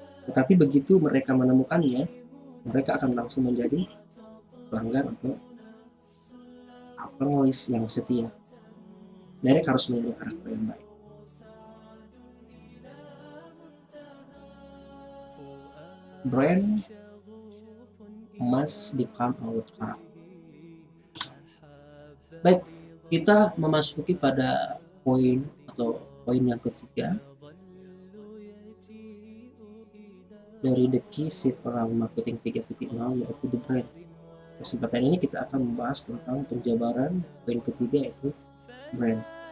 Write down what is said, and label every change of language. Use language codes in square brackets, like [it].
[id] Tetapi begitu mereka menemukannya, mereka akan langsung menjadi pelanggan atau pengelis yang setia. Mereka harus memiliki karakter yang baik. [en] Brand must become our character. [id] Baik, kita memasuki pada poin yang ketiga dari [en] the key shift around marketing 3.0, [id] yaitu [en] the brand. [id] Kesempatan ini kita akan membahas tentang penjabaran poin ketiga, yaitu brand.